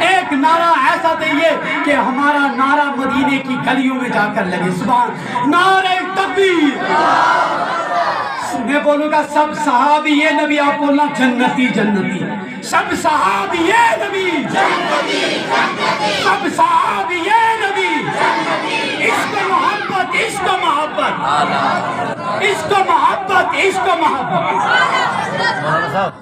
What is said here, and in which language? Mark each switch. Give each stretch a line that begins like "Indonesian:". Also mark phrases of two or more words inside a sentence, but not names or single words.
Urdu: ایک نعرہ ایسا دئیے کہ ہمارا نعرہ مدینے کی گلیوں میں جا کر لگے۔ سبحان نعرہ تکبیر۔ میں بولوں گا سب صحابی یہ نبی، آپ بولنا جنتی جنتی، سب صحابی یہ نبی جنتی جنتی، سب صحابی یہ نبی جنتی، عشق و محبت عشق و محبت، عشق و محبت عشق و محبت۔